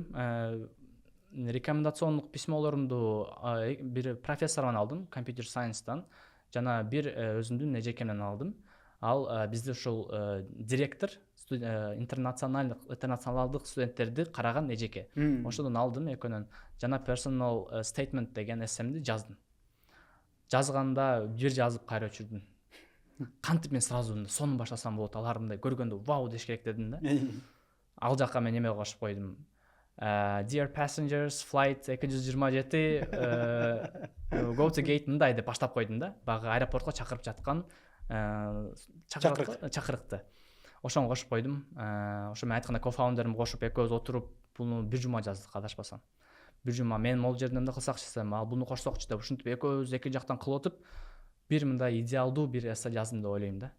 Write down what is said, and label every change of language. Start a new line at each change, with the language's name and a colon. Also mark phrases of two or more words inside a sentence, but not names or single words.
Kyrgyz: Рекомендациондук письмолорумду бир профессордон алдым, компьютер сайенстан, жана бир өзүмдүн эжекемден алдым. Ал бизде ушул директор интернационалдык студенттерди караган эжеке. Ошодон алдым экөөнөн. Жана
English: personal statement
Kyrgyz: деген эссемди жаздым. Жазганда бир жазып кайра өчүрдүм. Кантип мен сразу сонун баштасам болот, алар мындай көргөндө вау деш керек дедим да. Ал жака мен неме кошуп койдум.
English: Dear passengers, flight 227 go to gate
Kyrgyz: мындай деп баштап койдум да. Багы аэропортко чакырып жаткан чакырыкты. Ошону кошуп койдум. Ошо мен айтканда кофаундерим кошуп экөөбүз отуруп буну бир жума жаздык, адашпасам. Бир жума мен могул жерде эмне кылсакчы десем, ал буну кошсокчу деп ушинтип экөөбүз эки жактан кылып отуп бир мындай идеалдуу бир эссе жаздым деп ойлойм да.